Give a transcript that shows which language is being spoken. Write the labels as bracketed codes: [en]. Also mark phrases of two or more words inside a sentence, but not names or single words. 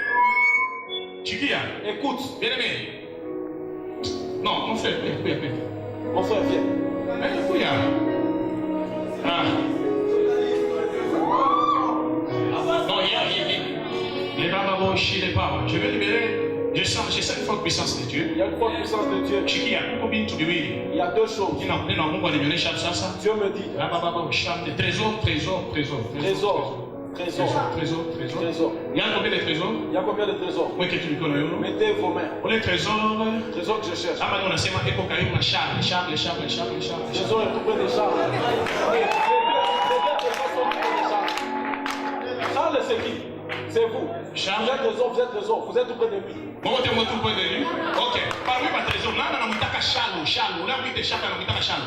[fr] Écoute, Bien aimé. Non, mon frère, viens. mon frère, viens. Viens. Ah. Non, il est pas chez les parents. Je vais libérer. Je sens une forte puissance de Dieu. Il y a une forte puissance de Dieu. Shikia, combien tu veux? Il y a deux choses. [sw] Nina Mungu alinionyesha sasa. [fr] Dieu me dit, Trésor. trésor. Il y a combien de trésors? Il y a combien de trésors? Moi qui tu me connais. Mettez vos mains. Les trésors. Trésor que je cherche. [sw] Ama unasema eko karibu na Charles. [fr] Trésor est coupé de Charles. c'est qui? C'est vous. Charles. Vous êtes raison. Vous êtes tout près de lui. Bon, tu es tout près de lui. Ok. Parmi les trésors, là, on a mis Charles. Charles. Là, oui, Charles, on a mis Charles.